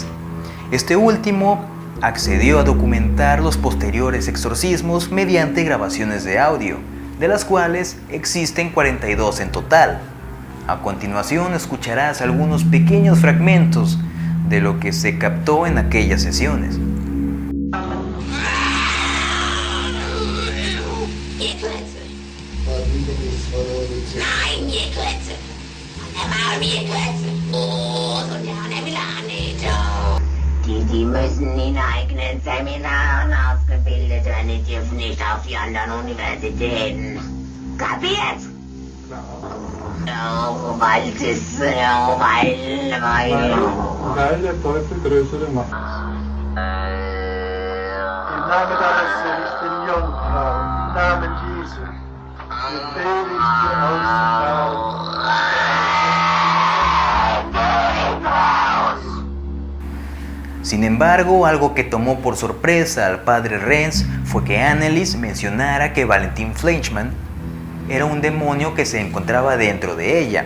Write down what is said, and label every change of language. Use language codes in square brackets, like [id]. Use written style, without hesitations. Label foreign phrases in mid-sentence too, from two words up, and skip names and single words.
[es] Este último accedió a documentar los posteriores exorcismos mediante grabaciones de audio, de las cuales existen 42 en total. A continuación escucharás algunos pequeños fragmentos de lo que se captó en aquellas sesiones. [de] Die müssen in eigenen Seminaren ausgebildet werden, die dürfen nicht auf die anderen Universitäten. Kapiert? Ja, weil das, weil... Weil der Teufel größere Macht. Im Namen deines Sohnes, den Jungfrau, im Namen Jesu, befehle ich dir auszufahren. [es] Sin embargo, algo que tomó por sorpresa al Padre Renz fue que Anneliese mencionara que Valentin Fleischmann era un demonio que se encontraba dentro de ella.